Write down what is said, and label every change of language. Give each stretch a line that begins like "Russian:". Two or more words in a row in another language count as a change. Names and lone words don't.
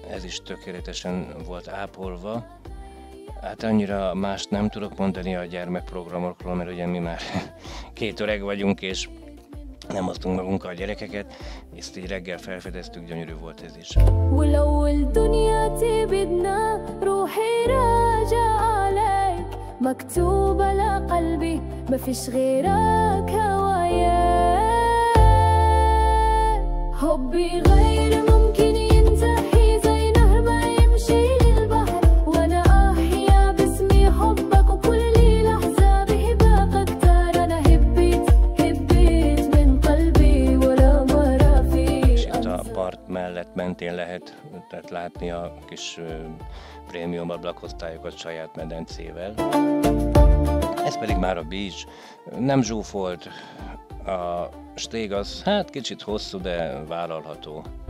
Hungarian: is tökéletesen volt ápolva. Hát annyira mást nem tudok mondani a gyermekprogramokról, mert ugye mi már két öreg vagyunk, és nem hoztunk magunkkal a gyerekeket. Ezt így reggel felfedeztük, gyönyörű volt ez is.
Arabic: ولو الدنيا تبدنا روحي راجع عليك مكتوبة لقلبي ما فيش غيرك هوايا حبي غير ممكن ينتهي زي نهر ما يمشي للبحر وانا احيا باسمي حبك وكل لحظة بهبك اكتر انا هبيت من قلبي ولا مرة في
Hungarian: Itt a part mellett mentén lehet tehát látni a kis prémium ablakosztályokat saját medencével. Ez pedig már a beach. Nem zsúfolt, a stég az hát kicsit hosszú, de vállalható.